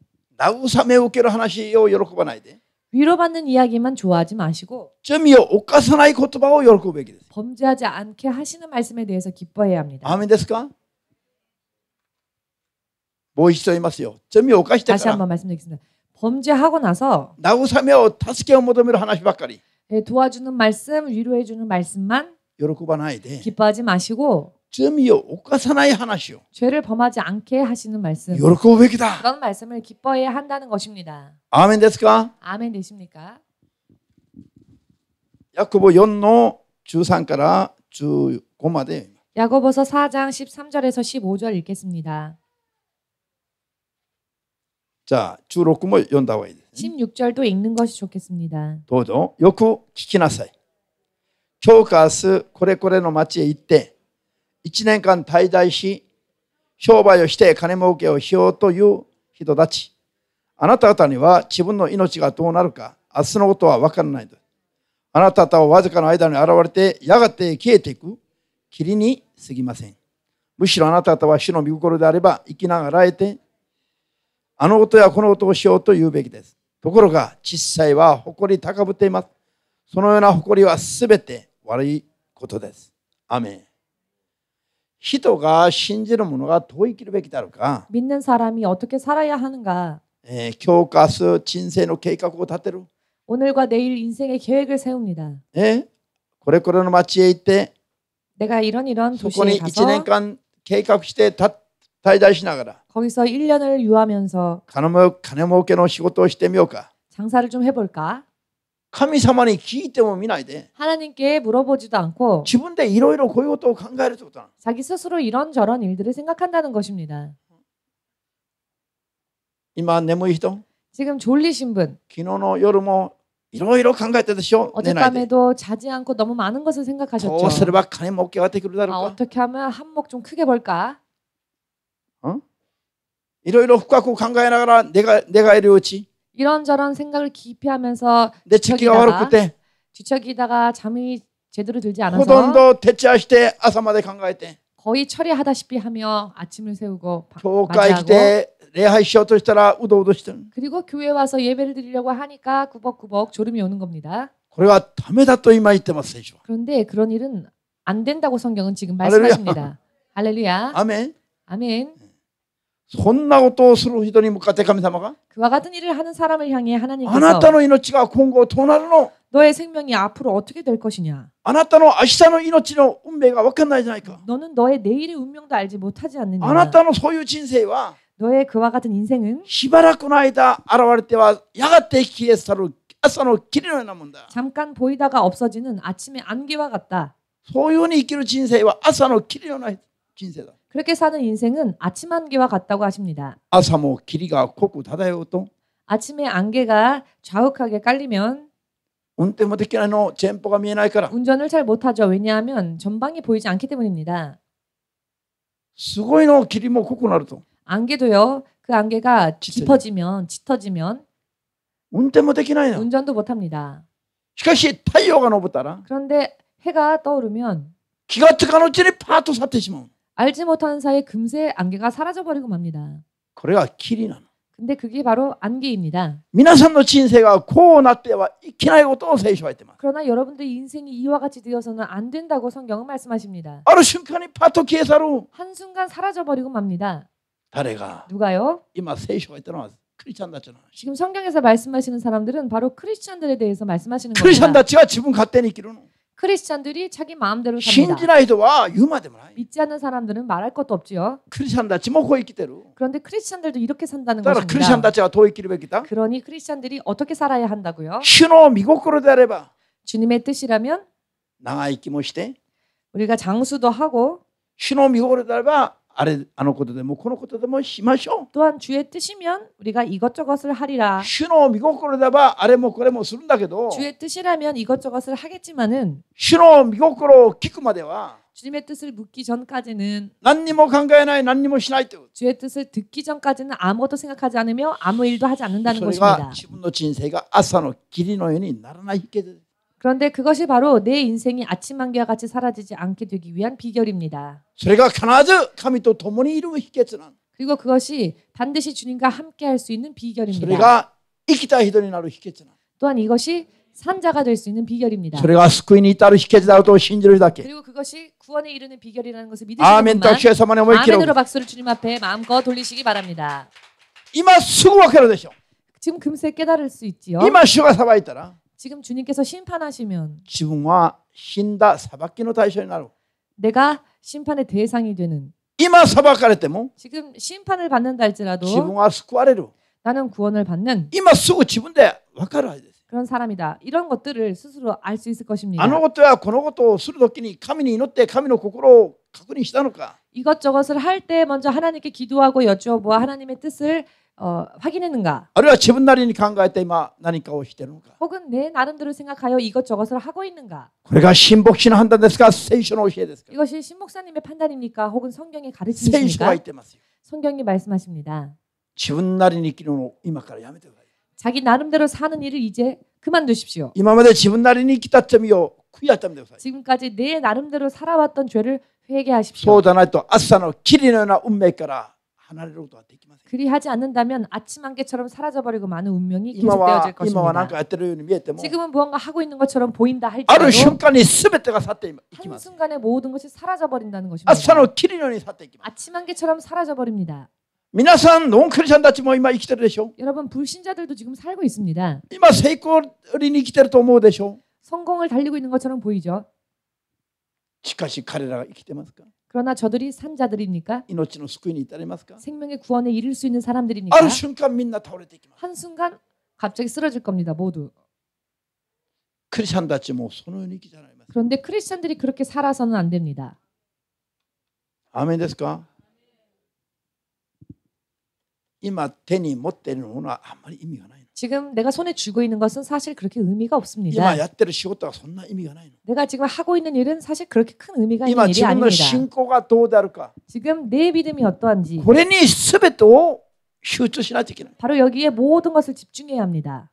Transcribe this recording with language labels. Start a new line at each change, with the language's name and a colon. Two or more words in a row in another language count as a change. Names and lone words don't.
Japanese: 慰めを受ける話を喜ばないで
Korean: 위로받는 이야기만 좋아하지 마시고
Japanese: 罪を犯さない言葉を喜ぶべきです。
Korean: 범죄하지 않게 하시는 말씀에 대해서 기뻐해야 합니다.
Japanese: アーメンですか？もう一度言いますよ。罪を犯して
Korean: 다시
Japanese: から
Korean: 한번 말씀드리겠습니다. 범죄하고 나서
Japanese: 慰めを助けを求める話ばっかり
Korean: 도와주는 말씀, 위로해주는 말씀만
Japanese: 喜ばないで
Korean: 기뻐하지 마시고
Japanese: 罪を犯さない話を
Korean: 죄를 범하지 않게 하시는 말씀
Japanese: 喜ぶべきだ。
Korean: 그런 말씀을 기뻐해야 한다는 것입니다.
Japanese: アーメンですか？
Korean: 아멘 되십니까?
Japanese: ヤコブ4の13から15まで
Korean: 야고보서 4장 13절에서 15절 읽겠습니다.
Japanese: じゃあ16も読んだ方がいいです、ね。
Korean: 16절도 읽는 것이 좋겠습니다.
Japanese: どうぞよく聞きなさい。今日か明日これこれの町へ行って1年間滞在し商売をして金儲けをしようという人たち。あなた方には自分の命がどうなるか明日のことは分からないです。あなた方はわずかの間に現れてやがて消えていく霧に過ぎません。むしろあなた方は主の御心であれば生きながらえてあのことやこのことをしようと言うべきです。ところが実際は誇り高ぶっています。そのような誇りはすべて悪いことです。アメン。人が信じるものがどう生きるべきであるか。
Korean: 믿는 사람이 어떻게 살아야 하는가?
Japanese: 今日か明日人生の計画を立てる。
Korean: 오늘과 내일 인생의 계획을 세웁니다.
Japanese: これこれの町へ行って
Korean: 내가 이런
Japanese: そこに
Korean: 도시에
Japanese: 1年
Korean: 가서
Japanese: 間計画して滞在しながら
Korean: 거기서 1년을 유하면서
Japanese: 金儲けの仕事をしてみようか。
Korean: 장사를 좀 해볼까?
Japanese: 神様に聞いてもみないで
Korean: 하나님께 물어보지도 않고
Japanese: 自分でいろいろこういうことを考えるってことなの。
Korean: 자기 스스로 이런저런 일들을 생각한다는 것입니다.
Japanese: 今眠い人、
Korean: 지금 졸리신 분,
Japanese: 昨日の夜もいろいろ考えてたでしょ。寝ないで。
Korean: 어젯밤에도 자지 않고 너무 많은 것을
Japanese: どうす
Korean: 생각하셨죠.
Japanese: れば金儲けができるだろうか。
Korean: 어떻게 하면 한몫 좀 크게 벌까?
Japanese: いろいろ深く考えながら寝返りを打ち、
Korean: 이런저런 생각을 깊이 하면서
Japanese: 寝つきが悪くて
Korean: 뒤척이다가 잠이 제대로 들지
Japanese: ほとん
Korean: 않아서
Japanese: ど徹夜して朝まで考えて、
Korean: 거의 철야하다시피 하며 아침을 세우고
Japanese: 教会来
Korean: 맞이하고
Japanese: て礼拝しようとしたらうどうどしてる。
Korean: 그리고 교회 와서 예배를 드리려고 하니까 구벅구벅 졸음이 오는 겁니다.
Japanese: これはダメだと今言ってます聖書は。
Korean: 그런데 그런 일은 안 된다고 성경은 지금 할렐루야. 말씀하십니다. 할렐루야.
Japanese: アメン。
Korean: 아멘.
Japanese: そんなことをする人に向かって神様が
Korean: 그와 같은 일을 하는 사람을 향해
Japanese: あな
Korean: 하나님께서
Japanese: たの命が今後どうなるの、
Korean: 너의 생명이 앞으로 어떻게 될 것이냐?
Japanese: あなたの明日の命の運命が分かんないじゃないか。
Korean: 너는 너의 내일의 운명도 알지 못하지
Japanese: あな
Korean: 않느냐?
Japanese: たのそういう人生は
Korean: 너의 그와 같은 인생은
Japanese: しばらくの間現れてはやがて消え去る朝の霧のようなもんだ。
Korean: 잠깐 보이다가 없어지는 아침의 안개와 같다.
Japanese: そういうふうに生きる人生は朝の霧のような人生だ。
Korean: 그렇게 사는 인생은 아침 안개와 같다고 하십니다.
Japanese: 朝も霧が濃く漂うと
Korean: 아침에 안개가 좌욱하게 깔리면
Japanese: 運転もできないの、前方が見えないから。
Korean: 운전을 잘 못하죠. 왜냐하면 전방이 보이지 않기 때문입니다.
Japanese: すごいの、霧も濃くなると
Korean: 안개도요. 그 안개가 짙어지면 짙어지면
Japanese: 運転もできないの。
Korean: 운전도 못합니다.
Japanese: しかし太陽が昇ったら
Korean: 그런데 해가 떠오르면
Japanese: 気がつかぬうちにパーッと去ってしまう。
Korean: 알지 못하는 사이에 금세 안개가 사라져버리고 맙니다.
Japanese: これが霧なの。
Korean: 근데 그게 바로 안개입니다.
Japanese: 皆さんの人生がこうなってはいけないことを聖書は言ってます。
Korean: 그러나 여러분들의 인생이 이와 같이 되어서는 안 된다고 성경은 말씀하십니다.
Japanese: ある瞬間にパッと消え去る。
Korean: 한순간 사라져버리고 맙니다.
Japanese: 誰が
Korean: 누가요?
Japanese: 今聖書が言ったのはクリスチャンたちの話。
Korean: 지금 성경에서 말씀하시는 사람들은 바로 크리스찬들에 대해서 말씀하시는
Japanese: クリスチャン
Korean: 겁니다.
Japanese: たちは自分勝手に生きるの。
Korean: 크리스찬들이 자기 마음대로
Japanese: 信
Korean: 삽니다.
Japanese: じない人は言うまでもない。
Korean: 믿지 않는 사람들은 말할 것도 없지요.
Japanese: クリスチャンたちもこう生きてる。
Korean: 그런데 크리스찬들도 이렇게 산다는
Japanese: だからクリスチャン
Korean: 것입니다.
Japanese: たちはどう生きるべきだ。
Korean: 그러니 크리스찬들이 어떻게 살아야 한다고요?
Japanese: 主の御心であれば
Korean: 주님의 뜻이라면
Japanese: 長生きもして、
Korean: 우리가 장수도 하고
Japanese: 主の御心であればあのことでもこのことでもしましょ
Korean: 또한 주의 뜻이면 우리가 이것저것을
Japanese: う。
Korean: 하리라.
Japanese: 主の御心であればあれもこれもするんだけど、
Korean: 주의 뜻이라면 이것저것을 하겠지만은
Japanese: 主の御心を聞くまでは
Korean: 주님의 뜻을 묻기 전까지는
Japanese: 何にも考えない、何にもしないという。
Korean: 주의 뜻을 듣기 전까지는 아무것도 생각하지 않으며 아무 일도 하지 않는다는
Japanese: それが
Korean: 것입니다.
Japanese: 自分の人生が朝の霧のようにならない秘訣です。
Korean: 그런데 그것이 바로 내 인생이 아침 안개와 같이 사라지지 않게 되기 위한 비결입니다.
Japanese: それが必ず神と共にいる秘訣なの。
Korean: 그리고 그것이 반드시 주님과 함께 할 수 있는
Japanese: それ
Korean: 비결입니다.
Japanese: が生きた人になる秘訣なの。
Korean: 또한 이것이 산자가 될 수 있는 비결입니다.
Japanese: それが救いに至る秘訣だと信じるだけ。
Korean: 그리고 그것이 구원에 이르는 비결이라는 것을
Japanese: アーメン
Korean: 믿으시는
Japanese: と
Korean: 분만
Japanese: 主様に思い切る。
Korean: 아멘으로 박수를 주님 앞에 마음껏 돌리시기 바랍니다.
Japanese: 今すぐ分かるでしょ。
Korean: 지금 금세 깨달을 수 있지요.
Japanese: 今主が裁いたら
Korean: 지금 주님께서 심판하시면
Japanese: 自分は死んだ裁きの対象になる。
Korean: 내가 심판의 대상이 되는
Japanese: 今裁かれても
Korean: 지금 심판을 받는다
Japanese: 自分
Korean: 할지라도
Japanese: は救われる。
Korean: 나는 구원을 받는
Japanese: 今すぐ自分で分かるはずです。
Korean: 그런 사람이다. 이런 것들을 스스로 알 수 있을 것입니다.
Japanese: あのことやこのことをするときに神に祈って神の心を確認したのか。
Korean: 이것저것을 할 때 먼저 하나님께 기도하고 여쭈어보아 하나님의 뜻을 확인했는가?
Japanese: あるいは自分なりに考えて今何かをしているのか。
Korean: 혹은 내 나름대로 생각하여 이것저것을 하고 있는가?
Japanese: これが神牧師の判断ですか、聖書の教えですか。
Korean: 이것이 신목사님의 판단입니까? 혹은 성경의
Japanese: 聖書が言
Korean: 가르침입니까?
Japanese: ってますよ。
Korean: 성경이 말씀하십니다.
Japanese: 自分なりに生きるのを今からやめてください。
Korean: 자기 나름대로 사는 일을 이제 그만두십시오.
Japanese: 今まで自分なりに生きた罪を悔い改めてください。
Korean: 지금까지 내 나름대로 살아왔던 죄를
Japanese: そ
Korean: 회개하십시오.
Japanese: うでないと朝の霧のような運命から離れることはできません。
Korean: 그리하지 않는다면 아침 안개처럼 사라져버리고 많은 운명이
Japanese: 今は
Korean: 계속되어질
Japanese: 今は何
Korean: 것입니다.
Japanese: かやってるように見えても
Korean: 지금은 무언가 하고 있는 것처럼 보인다
Japanese: ある瞬
Korean: 할지라도
Japanese: 間に全てが去っていきます。
Korean: 한순간에 모든 것이 사라져버린다는
Japanese: 朝
Korean: 것입니다.
Japanese: の霧のように去っていきます。
Korean: 아침 안개처럼 사라져버립니다.
Japanese: 皆さんノンクリスチャンたちも今生きてるでしょ。
Korean: 여러분 불신자들도 지금 살고 있습니다.
Japanese: 今成功に生きてると思うでしょ。
Korean: 성공을 달리고 있는 것처럼 보이죠.
Japanese: しかし彼らが生きてますか。
Korean: 그러나 저들이 산자들입니까?
Japanese: 命の救いに至りますか？
Korean: 생명의 구원에 이를 수 있는 사람들입니까?
Japanese: ある瞬間みんな倒れていきます。
Korean: 한순간 갑자기 쓰러질 겁니다. 모두.
Japanese: クリスチャンたちもそのように生きてられます。
Korean: 그런데 크리스찬들이 그렇게 살아서는 안 됩니다.
Japanese: アーメンですか？今手に持っているものはあんまり意味がないの。
Korean: 지금 내가 손에 쥐고 있는 것은 사실 그렇게 의미가 없습니다.
Japanese: 今やってる仕事はそんな意味がないの。
Korean: 내가 지금 하고 있는 일은 사실 그렇게 큰 의미가
Japanese: 今
Korean: 있는
Japanese: 自
Korean: 일이
Japanese: 分の
Korean: 아닙니다.
Japanese: 信仰がどうであるか、
Korean: 지금 내 믿음이 어떠한지
Japanese: これに全てを集中しないといけない。
Korean: 바로 여기에 모든 것을 집중해야 합니다.